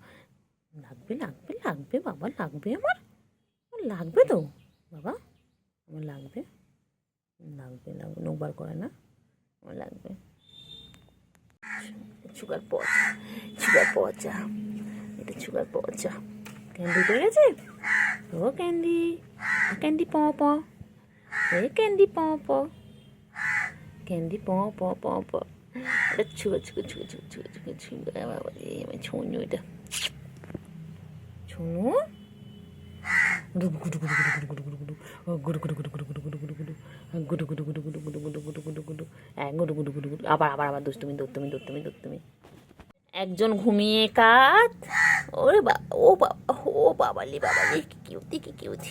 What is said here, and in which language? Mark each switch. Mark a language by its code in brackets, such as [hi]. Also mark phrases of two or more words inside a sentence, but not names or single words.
[bn] লাগবে লাগবে লাগবে বাবা, লাগবে আমার, আমার লাগবে তো বাবা, আমার লাগবে লাগবে লাগবে, নোবার করে না, আমার লাগবে। সুগার পচা, সুগার পচা, এটা সুগার পচা। ক্যান্ডি পেয়ে গেছে? ও ক্যান্ডি, ক্যান্ডি প প, এ ক্যান্ডি প প, ক্যান্ডি প প প প। এটা ছুগা ছুগা ছুগা ছুগা ছুগা ছুগা ছুগা, বাবা রে আমার ছোনু, এটা ছোনু। আবার আবার আবার দুষ্টুমি দুষ্টুমি দুষ্টুমি দুষ্টুমি। একজন ঘুমিয়ে কাত, ওরে বা, ও বাবা, ও বাবালি বাবালি, কি কিউতি কি কিউতি।